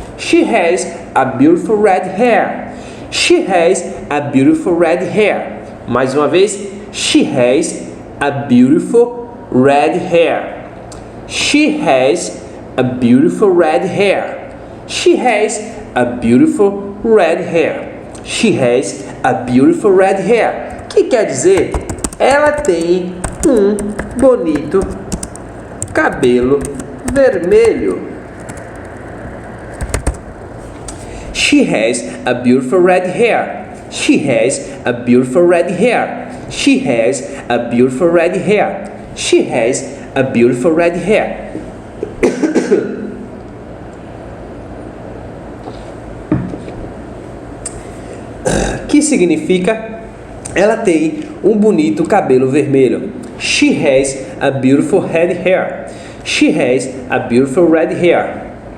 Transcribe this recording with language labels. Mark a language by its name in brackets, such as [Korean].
[English] She has a beautiful red hair. She has a beautiful red hair. [Portuguese] Mais uma vez. [English] She has a beautiful red hair. She has a beautiful red hair. She has a beautiful red hair. She has a beautiful red hair. [Portuguese] Que quer dizer, ela tem um bonito cabelo vermelho. [English] She has a beautiful red hair. She has a beautiful red hair. She has a beautiful red hair. She has a beautiful red hair. [Portuguese] Que significa ela tem um bonito cabelo vermelho. [English] She has a beautiful red hair. She has a beautiful red hair.